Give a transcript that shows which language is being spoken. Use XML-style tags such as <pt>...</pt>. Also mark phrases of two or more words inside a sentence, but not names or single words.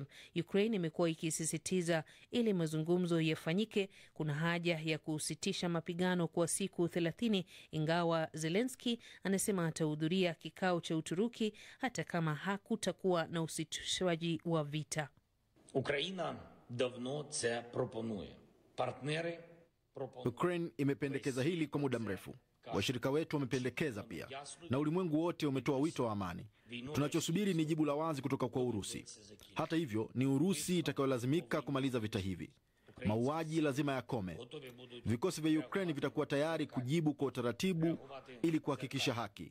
<sw>Ukraine imekuwa ikisisitiza ili mazungumzo yafanyike kuna haja ya kusitisha mapigano kwa siku 30, ingawa Zelensky anasema atahudhuria kikao cha Uturuki hata kama hakutakuwa na usitishwaji wa vita.</sw> <uk>Україна давно це пропонує. Партнери пропонують.</uk> <sw>Ukraine imependekeza hili kwa muda mrefu. Washirika wetu wamependekeza pia. Na ulimwengu wote umetoa wito wa amani. Tunachosubiri ni jibu la wazi kutoka kwa Urusi. Hata hivyo, ni Urusi itakayolazimika kumaliza vita hivi. Mauaji lazima yakome. Vikosi vya Ukraine vitakuwa tayari kujibu kwa utaratibu ili kuhakikisha haki.</sw>